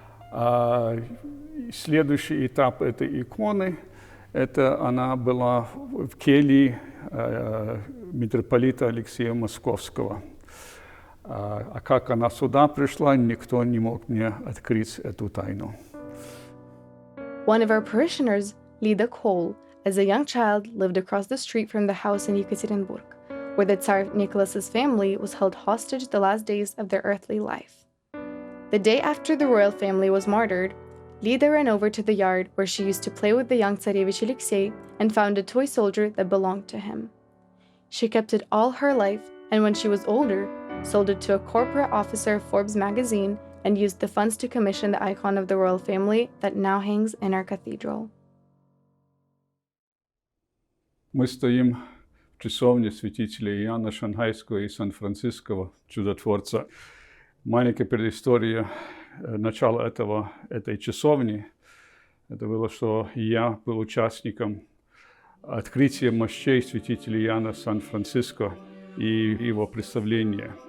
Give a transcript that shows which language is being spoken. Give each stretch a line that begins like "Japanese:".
Russian: Следующий этап этой иконы, это она была в келье митрополита Алексея Московского. А как она сюда пришла, никто не мог мне открыть эту тайну.
English: One of our parishioners, Lida Kohl, as a young child lived across the street from the house in Yekaterinburg, where the Tsar Nicholas's family was held hostage the last days of their earthly life. The day after the royal family was martyred, Lida ran over to the yard where she used to play with the young Tsarevich Alexei and found a toy soldier that belonged to him. She kept it all her life, and when she was older, sold it to a corporate officer of Forbes magazine and used the funds to commission the icon of the royal family that now hangs in our cathedral.
Russian: Мы стоим в часовне святителя Иоанна Шанхайского и Сан-Франциского, чудотворца. Маленькая предыстория начала этой часовни. Это было, что я был участником открытия мощей святителя Иоанна Сан-Франциско и его представления.